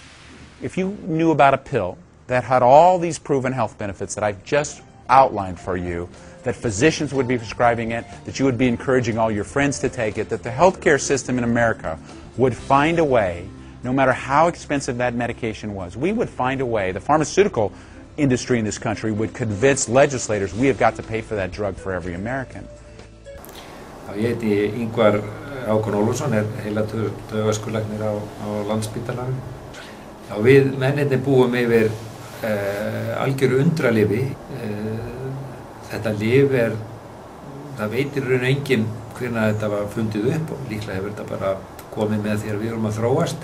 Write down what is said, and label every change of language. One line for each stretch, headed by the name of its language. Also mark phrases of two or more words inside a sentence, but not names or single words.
English: If you knew about a pill that had all these proven health benefits that I've just outlined for you, that physicians would be prescribing it, that you would be encouraging all your friends to take it, that the healthcare system in America would find a way, no matter how expensive that medication was, we would find a way, the pharmaceutical industry in this country would convince legislators we have got to pay for that drug for every American.
Icelandic: Ég heiti Ingvar Hákon Ólafsson, heilataugaskurlæknir á Landspítalanum. Við mennirnir búum yfir algjöru undralyfi. Þetta lyf það veitir í raun enginn hvenær þetta var fundið upp og líklega hefur þetta bara komið með þegar við erum að þróast.